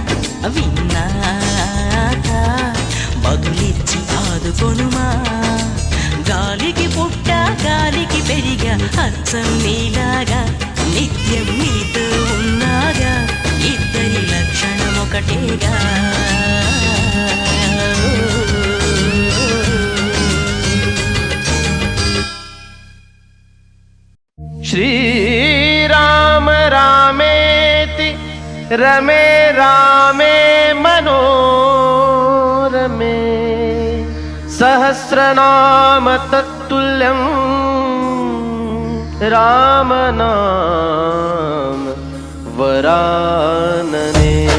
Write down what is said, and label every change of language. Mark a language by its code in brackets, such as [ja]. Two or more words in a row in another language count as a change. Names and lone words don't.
[te] విన్నాక బదులిచ్చి ఆదుకొనుమా గాలికి పుట్ట గాలికి పెరిగా అచ్చం నీలాగా నిత్యం నీతో ఉన్నాగా ఇద్దరి లక్షణం ఒకటేగా [sa] श्रीराम रामेति रमे रामे मनोरमे सहस्रनाम तत्तुल्यं रामनाम वरानने